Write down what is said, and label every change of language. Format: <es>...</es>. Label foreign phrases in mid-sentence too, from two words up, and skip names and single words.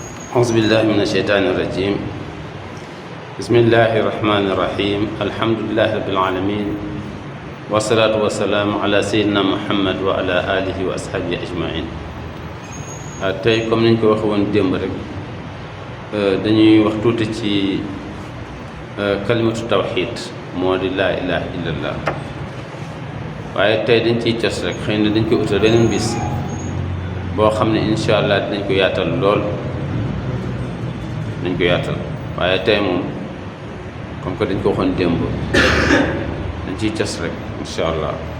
<ar>أعوذ بالله من الشيطان الرجيم بسم الله الرحمن الرحيم الحمد لله رب العالمين والصلاة والسلام على سيدنا محمد وعلى آله وأصحابه أجمعين</ar> <wo>tey comme niñ ko waxe woon démb rek dañuy wax tuuti ci kalimatu tawxiid moo di</wo> <ar>لا إله إلا الله</ar> <wo>waaye tey dañ ciy cos rek xëy na dañ koy utal beneen bis boo xam ne</wo> <ar>إن شاء الله</ar> <wo>dinañ ko yaatal lool dañ ko yaatal waaye tey moom</wo> <fr>comme que</fr> <wo>dañ ko waxoon démb dañ ciy cos rek</wo> <ar>إن شاء الله</ar>